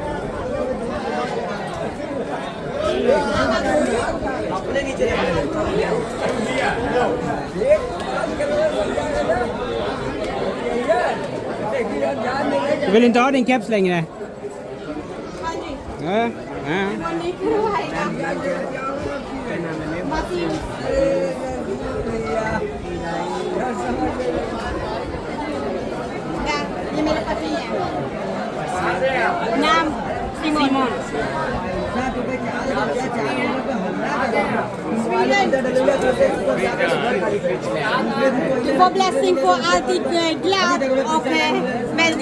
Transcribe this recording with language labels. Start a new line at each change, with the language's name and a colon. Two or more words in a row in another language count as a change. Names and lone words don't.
Swedish: Du vill inte ha din keps längre? Ja.
Hindi: ये मेरे पति हैं. नाम Simon.
Swedish: Du får blessing på alltid glad och väldigt.